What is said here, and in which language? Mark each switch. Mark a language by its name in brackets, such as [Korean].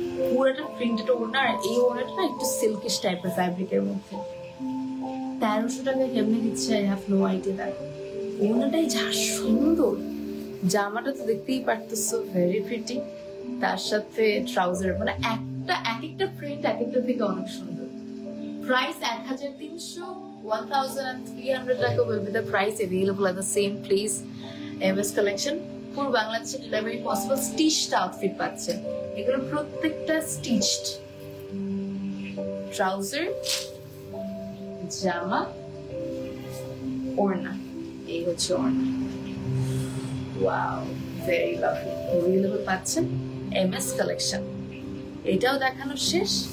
[Bangla] পুরোটা প্রিন্টেড ওড়না, আর এই ওড়নাটা না একটু সিল্কিশ টাইপের ফ্যাব্রিকের মধ্যে। 1300 টাকা কেমনে দিচ্ছে, [English] I have no idea. [Bangla] ওড়নাটাই যা সুন্দর, জামাটা তো দেখতেই পারতেছো, [English] Very pretty. [Bangla] তার সাথে ট্রাউজার, মানে এক একটা প্রিন্ট এক একটা থেকে অনেক সুন্দর। [English] Price 1300, 1300 টাকা will be the price available at the same place, MS Collection. [Bangla] পুরো বাংলাদেশে ডেলিভারি পসিবল। স্টিচড আউটফিট পাচ্ছেন, এগুলো প্রত্যেকটা স্টিচড। ট্রাউজার, জামা, ওড়না, এই হচ্ছে ওড়না। [English] Wow, very lovely. [Bangla] অ্যাভেলেবল পাচ্ছেন MS Collection। এটাও দেখানো শেষ।